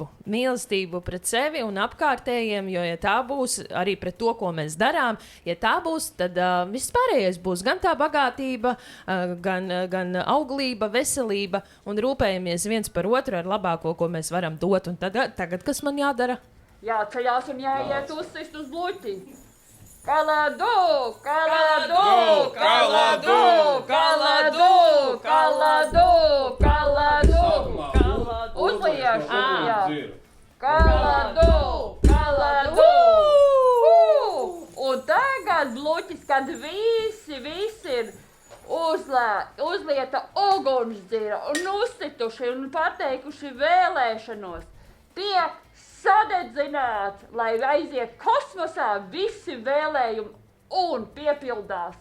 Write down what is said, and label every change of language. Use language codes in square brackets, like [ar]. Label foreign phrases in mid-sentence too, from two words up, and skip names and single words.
[lv] Mīlestību pret sevi un apkārtējiem, jo, ja tā būs arī pret to, ko mēs darām, ja tā būs, tad viss pārējais būs gan tā bagātība, gan auglība, veselība un rūpējamies viens par otru ar labāko, ko mēs varam dot. Un tagad kas man jādara? Jāceļās un jāiet uzsist uz bluķi. Kaladu, kaladu, kaladu, kaladu, kaladu, kaladu, uzliešu, jā. Kaladu, kaladu. Un tagad bluķis, kad visi ir uzlieta ugunsdzira un uzsituši un pateikuši vēlēšanos, tie sadedzināt, lai aiziet kosmosā visi vēlējumi un piepildās.